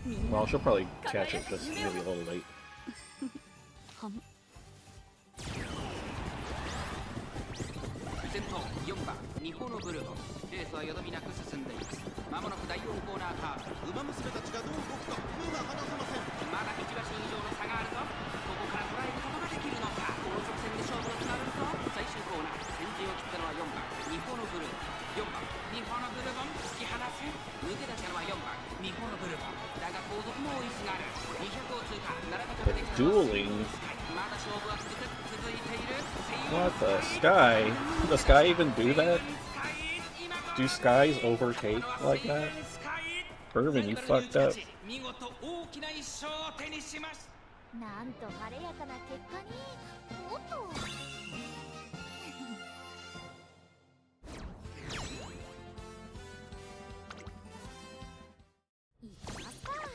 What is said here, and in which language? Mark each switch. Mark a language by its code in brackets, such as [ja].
[en] Well, she'll probably catch it just maybe a little late. [ja] 先頭4番ミホノブルボン、レースはよどみなく進んでいます。まもなく第4コーナーカーブ、馬娘たちがどう動くか目が離せません。まだ1馬身以上の差があるぞ。ここから捉えることができるのか。この直線で勝負が決まるぞ。最終コーナー、先陣を切ったのは4番ミホノブルボン、4番ミホノブルボン、突き放せ。抜け出したのは4番ミホノブルボン、だが後続も追いすがる。 200を通過、並べかけてきた [en] Dueling. [ja] まだ勝負は続いている。 [en] What the sky? Does Sky even do that? Do skies overtake like that? Bourbon, you fucked up. [ja] 見事大きな一勝を手にしました。なんと晴れやかな結果に。おっと。いきますか。